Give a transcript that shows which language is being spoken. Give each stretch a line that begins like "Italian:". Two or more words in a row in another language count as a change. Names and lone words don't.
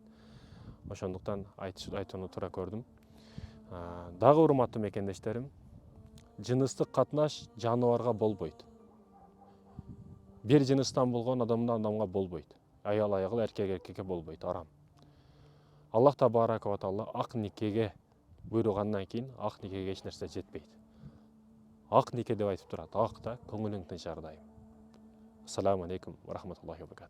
Kyrgyz: Ошондуктан айтууну туура көрдүм. Дагы урматтуу мекендештерим, жыныстык катнаш жаныбарга болбойт. Бир жыныстан болгон адамдан адамга болбойт. Аял аягыл, эркек эркекке болбойт, арам.
Arabic: الله تبارك وتعالى
Kyrgyz: ак никеге буйругандан кийин ак никеге эч нерсе жетпейт. Ак нике деп айтып турат. Ак да көңүлүң тынч ар дайым.
Arabic: السلام عليكم ورحمة الله وبركاته.